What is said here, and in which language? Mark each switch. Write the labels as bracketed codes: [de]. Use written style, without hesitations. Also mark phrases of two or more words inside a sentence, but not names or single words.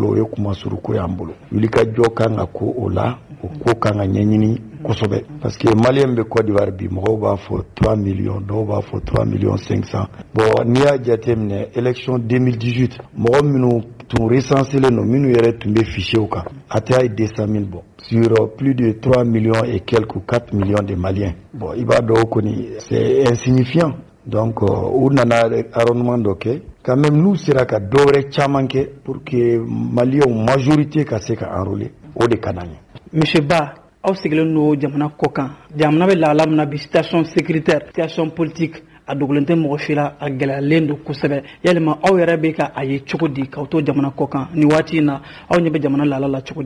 [bm] o ye kuma suruko y'an bolo wulikajɔ kan ka ko o la o ko kan ka ɲɛɲini kosɛbɛ [fr] parce que [bm] malien bɛ Côte d'Ivoire bi mɔgɔw b'a fɔ 3 millions dɔw b'a fɔ 3 millions 500 bon n'i y'a jateminɛ élection 2018 mɔgɔ minnu tun [fr] recensé non [bm] minnu yɛrɛ tun bɛ fichier kan a tɛ hali 200 000 bɔ [fr] sur plus de 3 millions et quelques ou 4 millions de maliens [bm] bon i b'a dɔn o kɔni [fr] c'est insignifiant donc [bm] u nana arrondissement dɔ kɛ [fr] quand même [bm] n'u sera ka dɔ wɛrɛ caman kɛ [fr] pour que maliens majorité [bm] ka se ka enrôler o de ka d'an ye. Monsieur Ba aw sigilen don jamana kɔ kan jamana bɛ lahala min na bi [fr] situation sécuritaire situation politique [bm] a dogolen tɛ mɔgɔ si la a gɛlɛyalen don kosɛbɛ yalima aw yɛrɛ bɛ ka a ye cogo di k'aw to jamana kɔ kan ni waati in na aw ɲɛ bɛ jamana lahala la cogo di.